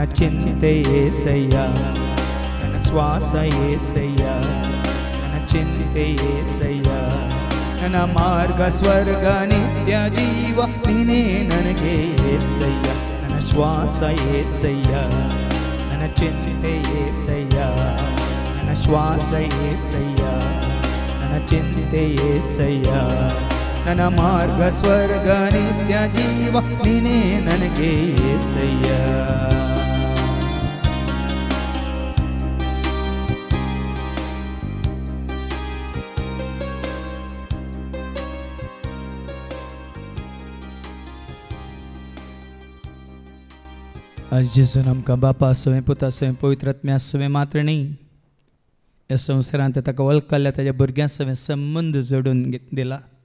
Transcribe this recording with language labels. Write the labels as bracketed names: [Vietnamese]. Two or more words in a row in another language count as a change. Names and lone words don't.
[Kannada] ಚಿಂತೆ ಏಸಯ್ಯ ನನ್ನ ಶ್ವಾಸ ಏಸಯ್ಯ ನನ್ನ ಚಿಂತೆ ಏಸಯ್ಯ ನನ್ನ ಮಾರ್ಗ ಸ್ವರ್ಗ ನಿತ್ಯ ಜೀವ ನೀನೇ ನನಗೆ ಏಸಯ್ಯ ನನ್ನ ಶ್ವಾಸ ಏಸಯ್ಯ ನನ್ನ ಚಿಂತೆ ಏಸಯ್ಯ ನನ್ನ ಶ್ವಾಸ ಏಸಯ್ಯ ನನ್ನ ಚಿಂತೆ ಏಸಯ್ಯ ನನ್ನ ಮಾರ್ಗ ಸ್ವರ್ಗ ನಿತ್ಯ ಜೀವ ನೀನೇ ನನಗೆ ಏಸಯ್ಯ [Konkani] आज जेजून आमकां बापा सवय पुता सवय पवित्र आत्म्या सवय मात्र न्ही ह्या संवसारांत ताका वळखल्या ताच्या भुरग्यां सवय संबंद जोडून दिला